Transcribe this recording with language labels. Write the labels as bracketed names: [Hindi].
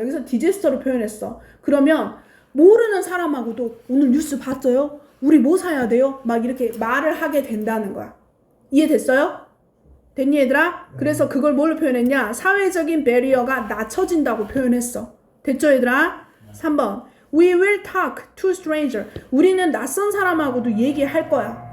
[Korean] 여기서 디제스터로 표현했어. 그러면 모르는 사람하고도 오늘 뉴스 봤어요? 우리 뭐 사야 돼요? 막 이렇게 말을 하게 된다는 거야. 이해됐어요? 됐니 얘들아? 그래서 그걸 뭘로 표현했냐? 사회적인 배리어가 낮춰진다고 표현했어. 됐죠 얘들아? [English] 3번 We will talk to stranger. [Korean] 우리는 낯선 사람하고도 얘기할 거야.